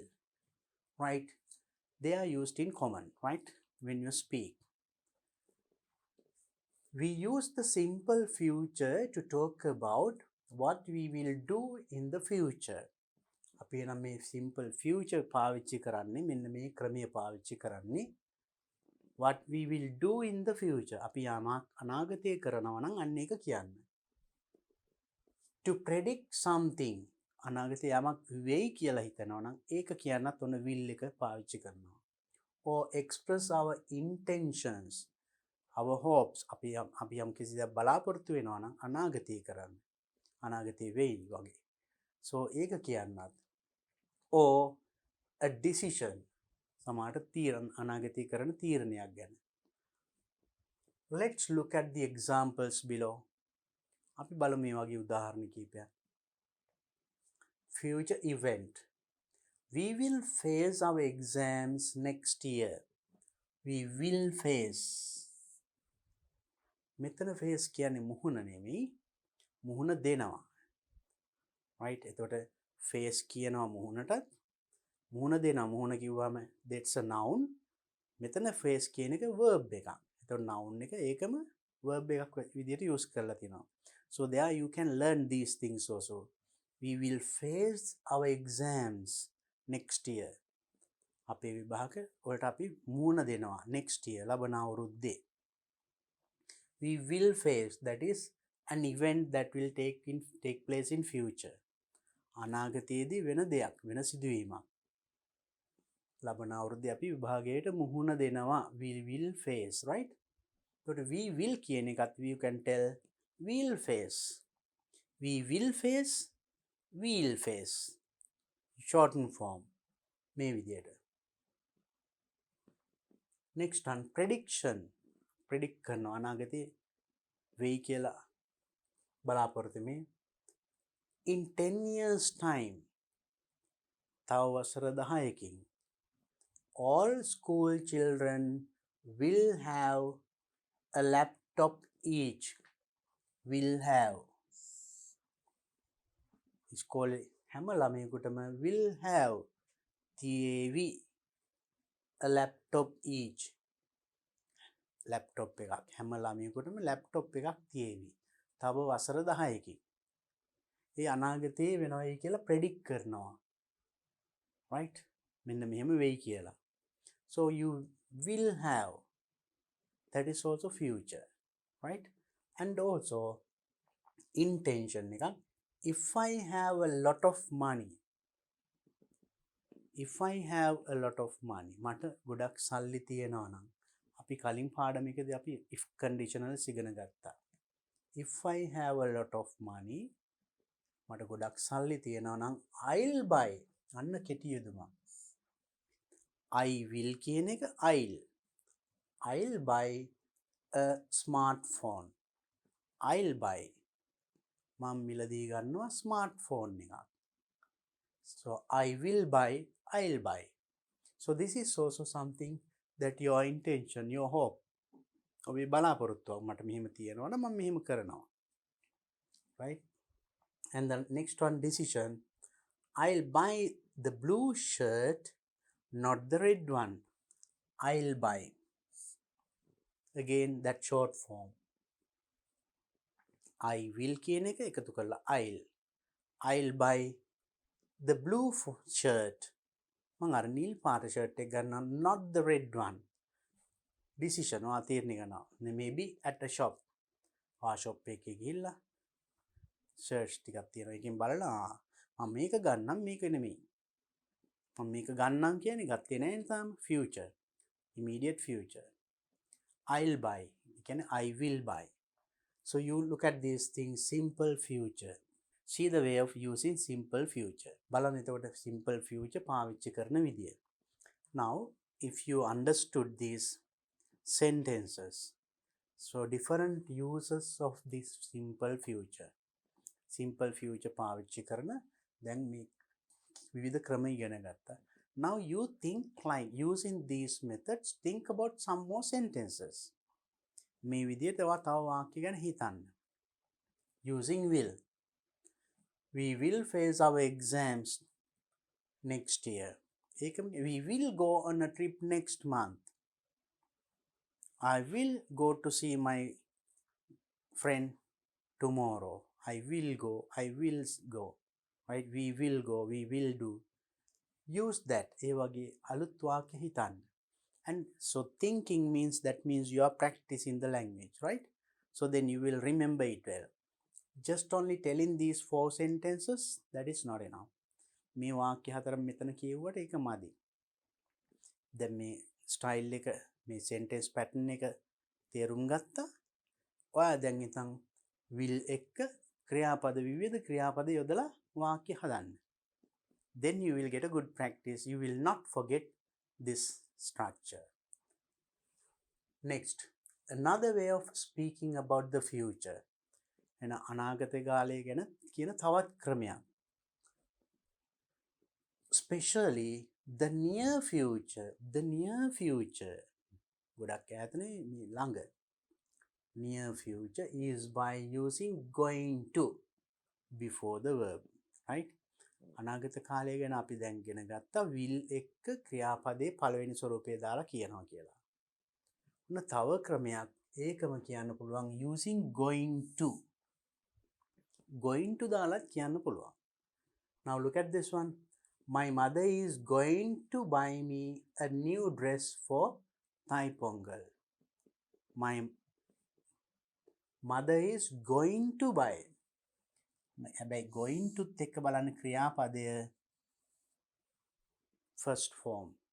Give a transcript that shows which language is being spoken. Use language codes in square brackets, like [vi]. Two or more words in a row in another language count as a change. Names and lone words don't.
[en] Right? They are used in common, right? When you speak. We use the simple future to talk about what we will do in the future. [si] අපි නම් මේ [en] simple future [si] පාවිච්චි කරන්නේ මෙන්න මේ ක්‍රමය පාවිච්චි කරන්නේ [en] what we will do in the future. [si] අපි අනාගතයේ කරනවා නම් අන්න ඒක කියන්නේ. [en] To predict something. [si] අනාගතයේ යමක් වෙයි කියලා හිතනවා නම් ඒක කියන්නත් ඔන්න will එක පාවිච්චි කරනවා. [en] Or express our intentions, our hopes. [si] අපි යම් කිසි දෙයක් බලාපොරොත්තු වෙනවා නම් අනාගතයේ කරන්නේ. අනාගතයේ වෙයි වගේ. So ඒක කියන්නත්. [en] Or a decision. [si] සමහරට අනාගතයේ කරන තීරණයක් ගැන. [en] Let's look at the examples below. [si] අපි බලමු මේ වගේ උදාහරණ කිහිපයක්. [en] Future event. We will face our exams next year. We will face. [si] මෙතන face කියන්නේ මුහුණ නෙමෙයි. මුහුණ දෙනවා. Right? එතකොට face කියනවා මුහුණටත්. මුහුණ දෙනවා. මුහුණ කිව්වම [en] that's a noun. [si] මෙතන face කියන එක verb එකක්. එතකොට noun එක ඒකම verb එකක් විදිහට use කරලා තිනවා. [en] So there you can learn these things also. We will face our exams next year. [si] අපේ විභාග වලට අපි මුහුණ දෙනවා [en] next year [si] ලබන අවුරුද්දේ. [en] We will face, that is an event that will take place in future. [si] අනාගතයේදී වෙන දෙයක්, වෙන සිදුවීමක්. ලබන අවුරුද්දේ අපි විභාගයට මුහුණ දෙනවා. [en] We will face, right? But we will [si] කියන එකත් [en] you can tell will face. We will face, will face. Shortened form. [si] මේ විදියට. [en] Next one, prediction. [si] Predict කරනවා අනාගතේ වෙයි කියලා බලාපොරොත්තු මේ. [en] In 10 years time, [si] තව වසර 10කින් [en] all school children will have a laptop each. Will have. [si] ඉස්කෝලේ හැම ළමයෙකුටම [en] will have තියේවි a laptop each. [si] laptop එකක් හැම ළමයෙකුටම laptop එකක් තියේවි. තව වසර 10කින්. ඒ අනාගතේ වෙනවයි කියලා predict කරනවා. Right? මෙන්න මෙහෙම වෙයි කියලා. [en] So you will have. That is also future. Right? And also intention එක. If I have a lot of money. If I have a lot of money. [si] මට ගොඩක් සල්ලි තියෙනවා නම්. අපි කලින් පාඩමකදී අපි [en] if conditionals [si] ඉගෙන ගත්තා. [en] If I have a lot of money. [si] මට ගොඩක් සල්ලි තියෙනවා නම් [en] I'll buy. [si] අන්න කෙටි යෙදුමක්. [en] I will [si] කියන එක [en] I'll buy a smartphone. I'll buy. [si] මම මිලදී ගන්නවා smartphone එකක්. [en] So I will buy, I'll buy. So this is also something that your intention, your hope. [si] ඔබේ බලාපොරොත්තුවක් මට මෙහෙම තියෙනවා නම් මම මෙහෙම කරනවා. [en] Right? And the next one, decision. I'll buy the blue shirt, not the red one. I'll buy. Again, that short form. I will [si] කියන එක එකතු කරලා [en] I'll buy the blue shirt. [si] මම අර නිල් පාට shirt එක ගන්නවා, [en] not the red one. [si] Decision ඔයා තීරණය කරනවා. [en] Maybe at a shop. [si] shop එකේ ගිහිල්ලා search ටිකක් තියෙනවා. එකෙන් බලලා මම මේක ගන්නම් මේක නෙමෙයි. මම මේක ගන්නම් කියන්නේ ගත්තේ නැහැ තාම. [en] Future. Immediate future. I'll buy. කියන්නේ I will buy. So you look at these things, simple future. See the way of using simple future. බලන්න එතකොට simple future පාවිච්චි කරන විදිය. Now, if you understood these sentences, so different uses of this simple future. Simple future [si] පාවිච්චි කරන දැන් මේ විවිධ ක්‍රම ඉගෙන ගත්තා. [en] Now you think like using these methods, think about some more sentences. [si] මේ විදිහට තව වාක්‍ය ගැන හිතන්න. [en] Using will. We will face our exams next year. We will go on a trip next month. I will go to see my friend tomorrow. I will go. Right? We will go. We will do. Use that. [si] ඒ වගේ අලුත් වාක්‍ය හිතන්න. [en] And so thinking means you are practicing the language, right? So then you will remember it well. Just only telling these 4 sentences, that is not enough. [si] මේ වාක්‍ය හතරම මෙතන කියුවට ඒක මදි. දැන් මේ ස්ටයිල් එක, මේ [en] sentence pattern [si] එක තේරුම් ගත්තා. ඔයා දැන් ඉතින් will එක්ක ක්‍රියාපද විවිධ ක්‍රියාපද යොදලා වාක්‍ය හදන්න. [en] Then you will get a good practice. You will not forget this structure. Next, another way of speaking about the future. [si] එන අනාගත කාලය ගැන කියන තවත් ක්‍රමයක්. [en] Especially the near future. [si] ගොඩක් ඈතනේ මේ ළඟ. [en] Near future is by using going to before the verb, right? [si] අනාගත කාලය ගැන අපි දැන් ඉගෙන ගත්තා will එක්ක ක්‍රියාපදේ පළවෙනි ස්වරූපය දාලා කියනවා කියලා. ඔන්න තව ක්‍රමයක් ඒකම කියන්න පුළුවන් [en] using going to. Going to [si] දාලා කියන්න පුළුවන්. [en] Now look at this one. My mother is going to buy me a new dress for Thai Pongal. My mother is going to buy. [si] හැබැයි [en] going to [si] එක්ක බලන්න ක්‍රියාපදය [en] first form.